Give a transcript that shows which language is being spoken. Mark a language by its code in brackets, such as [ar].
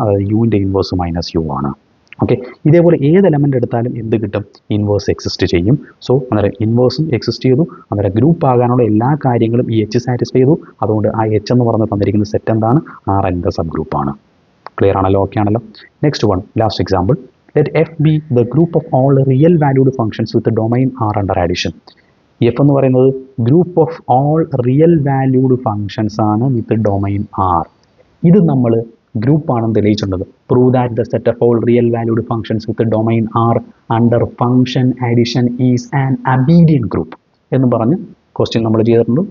[ml] അതായത് യുവിൻ്റെ inverse -u ആണ്. ഓക്കെ, ഇതേപോലെ ഏത് എലമെൻ്റ് എടുത്താലും എന്ത് കിട്ടും? ഇൻവേഴ്സ് എക്സിസ്റ്റ് ചെയ്യും. സോ അന്നേരം ഇൻവേഴ്സും എക്സിസ്റ്റ് ചെയ്തു. അന്നേരം ഗ്രൂപ്പ് ആകാനുള്ള എല്ലാ കാര്യങ്ങളും ഈ എച്ച് സാറ്റിസ്ഫൈ ചെയ്തു. അതുകൊണ്ട് ആ എച്ച് എന്ന് പറഞ്ഞ് തന്നിരിക്കുന്ന സെറ്റ് എന്താണ്? Rnൻ്റെ സബ് ഗ്രൂപ്പാണ്. ക്ലിയർ ആണല്ലോ? ഓക്കെ ആണല്ലോ? [en] Next one, last example. Let f be the group of all real valued functions with the domain R under addition. f [ml] എന്ന് പറയുന്നത് [en] Group of all real valued functions ആണ് with domain R. [ml] ഇത് നമ്മൾ group ആണെന്ന് തെളിയിച്ചിട്ടുണ്ട്. [en] prove that the set of all real valued functions with domain R under function addition is an abelian group [ml] എന്ന് പറഞ്ഞ് question നമ്മൾ ചെയ്തിട്ടുണ്ട്.